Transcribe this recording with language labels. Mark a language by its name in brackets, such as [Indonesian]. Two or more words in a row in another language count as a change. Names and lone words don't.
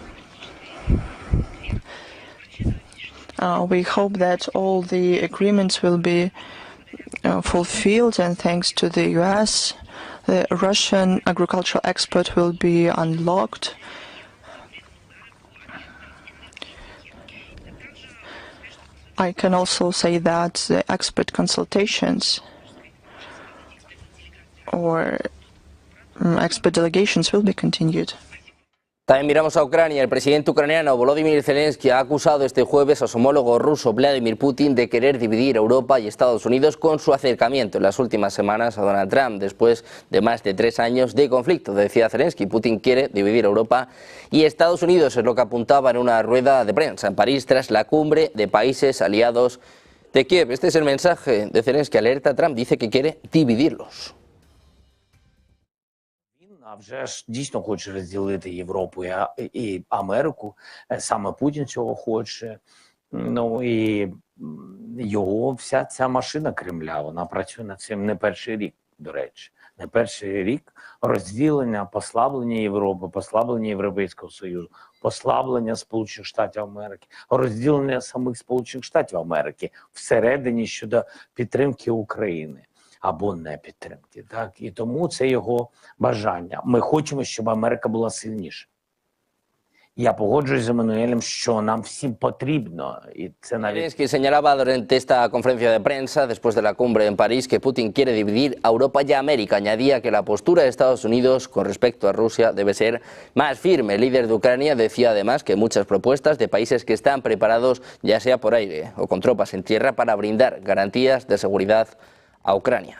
[English] We hope that all the agreements will be fulfilled, and thanks to the US, the Russian agricultural export will be unlocked. I can also say that the expert consultations or expert delegations will be continued. [Spanish] También miramos a Ucrania. El presidente ucraniano Volodymyr Zelensky ha acusado este jueves a su homólogo ruso Vladimir Putin de querer dividir Europa y Estados Unidos con su acercamiento en las últimas semanas a Donald Trump. Después de más de 3 años de conflicto, decía Zelensky, Putin quiere dividir Europa y Estados Unidos, es lo que apuntaba en una rueda de prensa en París tras la cumbre de países aliados de Kiev. Este es el mensaje de Zelensky. Alerta a Trump, dice que quiere dividirlos. [Ukrainian] А вже ж дійсно хоче розділити Європу і Америку. Саме Путін цього хоче. Ну і його вся ця машина Кремля, вона працює над цим не перший рік, до речі. не перший рік, розділення, послаблення Європи, послаблення Європейського Союзу, послаблення Сполучених Штатів Америки, розділення самих Сполучених Штатів Америки всередині щодо підтримки України або не підтримки. Так? І тому це його бажання. Ми хочемо, щоб Америка була сильніша. Я погоджуюсь з Еммануелем, що нам всім потрібно, і це навіть... [Spanish] Zelensky señalaba durante esta conferencia de prensa, después de la cumbre en París, que Putin quiere dividir a Europa y a América. Añadía que la postura de Estados Unidos con respecto a Rusia debe ser más firme. El líder de Ucrania decía además que muchas propuestas de países que están preparados, ya sea por aire o con tropas en tierra, para brindar garantías de seguridad a Ucrania.